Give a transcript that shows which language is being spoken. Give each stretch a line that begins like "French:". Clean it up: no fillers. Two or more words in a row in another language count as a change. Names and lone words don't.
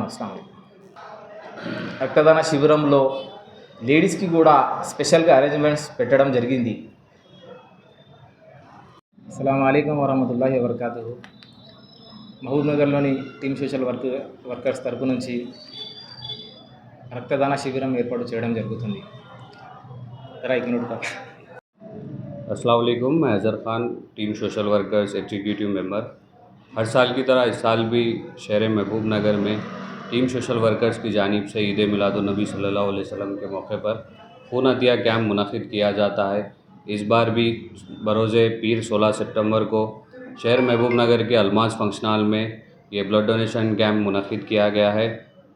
Telugu: అస్సలాము రక్తదాన శిబిరంలో లేడీస్కి కూడా స్పెషల్గా అరేంజ్మెంట్స్ పెట్టడం జరిగింది.
Arabic: السلام عليكم ورحمة الله وبركاته.
Telugu: మహబూబ్ నగర్లోని టీమ్ సోషల్ వర్కర్స్ తరపు నుంచి రక్తదాన శిబిరం ఏర్పాటు చేయడం జరుగుతుంది.
Arabic: السلام عليكم,
Urdu: میں اظہر خان ٹیم سوشل ورکرز
English: executive member.
Urdu: ہر سال کی طرح اس سال بھی شہر محبوب نگر میں ٹیم سوشل ورکرز کی جانب سے عید میلاد النبی
Arabic: صلى الله عليه وسلم
Urdu: کے موقع پر خون عطیہ کیمپ منعقد کیا جاتا ہے. اس بار بھی بروز پیر 16 ستمبر کو شہر محبوب نگر کے الماس فنکشن ہال میں یہ
English: blood donation camp
Urdu: منعقد کیا گیا ہے.